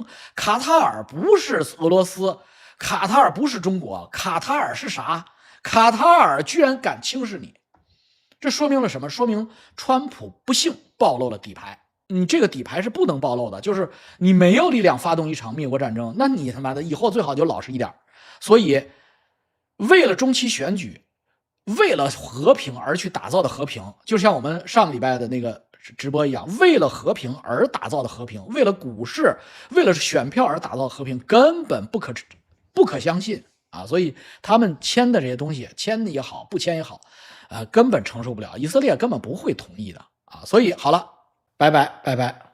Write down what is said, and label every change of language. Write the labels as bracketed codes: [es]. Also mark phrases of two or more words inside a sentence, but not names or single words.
[zh] 卡塔爾不是俄羅斯，卡塔爾不是中國，卡塔爾是啥？卡塔爾居然敢輕視你，這說明了什麼？說明川普不幸暴露了底牌。你這個底牌是不能暴露的，就是你沒有力量發動一場滅國戰爭，那你他媽的以後最好就老實一點。所以為了中期選舉，為了和平而去打造的和平，就像我們上個禮拜的那個直播一樣，為了和平而打造的和平，為了股市，為了選票而打造的和平，根本不可相信啊！所以他們簽的這些東西，簽也好，不簽也好，根本承受不了，以色列根本不會同意的啊！所以好了，拜拜拜拜。